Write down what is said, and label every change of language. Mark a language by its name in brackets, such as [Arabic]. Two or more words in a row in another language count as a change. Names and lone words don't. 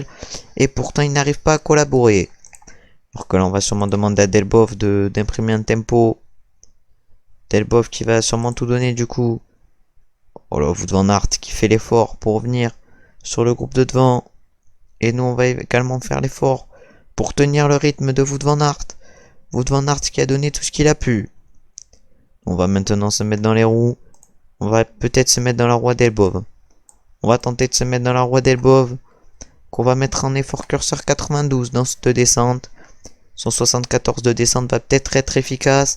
[French] Et pourtant, ils n'arrivent pas à collaborer. Alors que là, on va sûrement demander à Delbov d'imprimer un tempo. Delbov qui va sûrement tout donner du coup. Oh là, Wout van Aert qui fait l'effort pour venir sur le groupe de devant. Et nous, on va également faire l'effort pour tenir le rythme de Wout van Aert. Wout van Aert qui a donné tout ce qu'il a pu. On va maintenant se mettre dans les roues. On va peut-être se mettre dans la roue Delbov. On va tenter de se mettre dans la roue d'Elbov. Qu'on va mettre en effort curseur 92 dans cette descente. Son 74 de descente va peut-être être efficace.